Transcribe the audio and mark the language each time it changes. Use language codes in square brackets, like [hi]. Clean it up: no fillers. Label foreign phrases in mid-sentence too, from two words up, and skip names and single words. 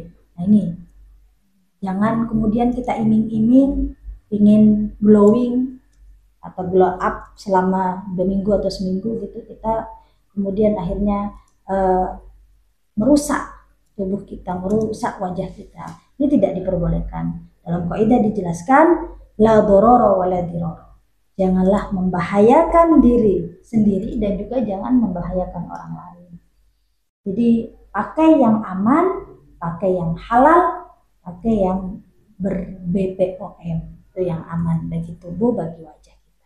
[id] Nah ini jangan kemudian kita iming-iming ingin glowing atau [en] glow up [id] selama 2 minggu atau seminggu gitu, kita kemudian akhirnya merusak tubuh kita, merusak wajah kita. Ini tidak diperbolehkan. Dalam kaidah dijelaskan [ar] لا ضرر ولا ضرار. [id] Janganlah membahayakan diri sendiri dan juga jangan membahayakan orang lain. Jadi pakai yang aman, pakai yang halal, pakai yang ber-BPOM, itu yang aman bagi tubuh, bagi wajah kita.